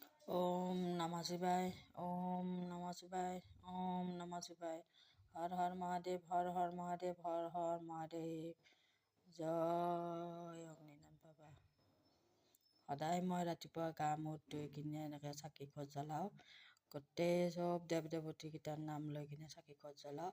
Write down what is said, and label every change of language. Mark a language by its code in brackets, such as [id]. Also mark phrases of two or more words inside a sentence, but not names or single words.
[sa] ওম নমঃ শিবায়, ওম নমঃ শিবায়, ওম নমঃ শিবায়। হর হর মহাদেৱ, হৰ হৰ মহাদেৱ, হৰ হৰ মহাদেৱ। জয় অগ্নিনাথ বাবা। [as] সদায় মই ৰাতিপুৱা গা মূৰ ধুই কিনে এনেকৈ চাকি খোজ জ্বলাওঁ। গোটেই চব দেৱ দেৱতীকেইটাৰ নাম লৈ কিনে চাকি খোজ জ্বলাওঁ।